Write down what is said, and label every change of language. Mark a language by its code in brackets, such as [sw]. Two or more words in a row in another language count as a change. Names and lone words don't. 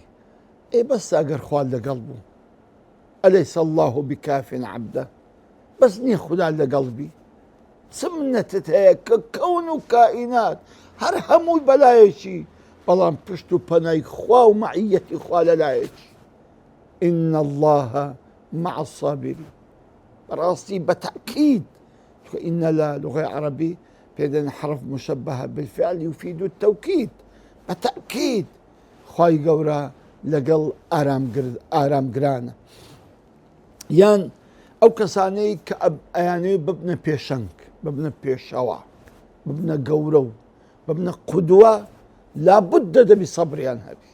[ckb] بەس ئەگەر خوا لەگەڵ بوو [ar] ئەلەیس الله بکاف عەبدە، [ckb] بەس نییە خوددا لەگەڵ بی. چ منەتت هەیە کە کەون و کائینات هەر هەمووی بەلایەکی، بەڵام پشت و پەنای خوا و مەعیەتی خوا لەلایەکی. [ar] إن الله مع الصابرين. [ckb] بەڕاستی بەتەئکید، إن لە لغەی عەرەبی پێدەن [ar] حرف مشبهة بالفعل يفيد التوكيد. [ckb] بەتەئکید خوای گەورە لەگەڵ ئارامگرانە. یان ئەو کەسانەی کە ئەیانەوێ ببنە پێشەنگ، ببنە پێشەوە، ببنە گەورە و ببنە قودوە، لابودە دەبی سەبریان هەبی.